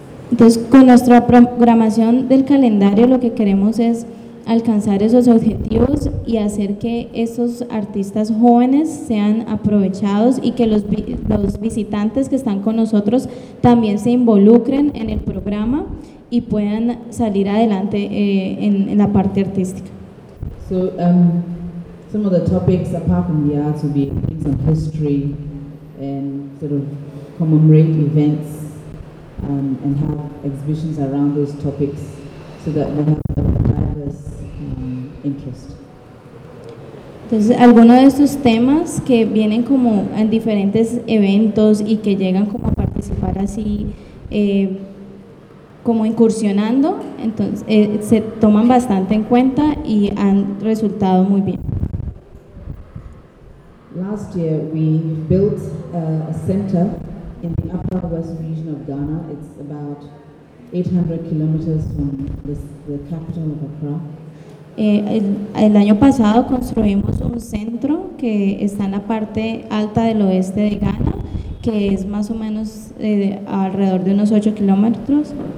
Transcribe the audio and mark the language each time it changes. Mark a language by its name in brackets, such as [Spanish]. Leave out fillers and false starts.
[Spanish] Entonces, con nuestra programación del calendario, lo que queremos es alcanzar esos objetivos y hacer que esos artistas jóvenes sean aprovechados y que los visitantes que están con nosotros también se involucren en el programa y puedan salir adelante en la parte artística. [English] So, some of the topics apart from the arts will be bring some history and sort of commemorate events and have exhibitions around those topics so that we have a diverse interest. [Spanish] Entonces, algunos de estos temas que vienen como en diferentes eventos y que llegan como a participar así como incursionando, entonces se toman bastante en cuenta y han resultado muy bien. [English] Last year we built a center in the upper west region of Ghana. It's about 800 kilometers from the capital of Accra. [Spanish] El año pasado construimos un centro que está en la parte alta del oeste de Ghana, que es más o menos alrededor de unos 8 kilómetros.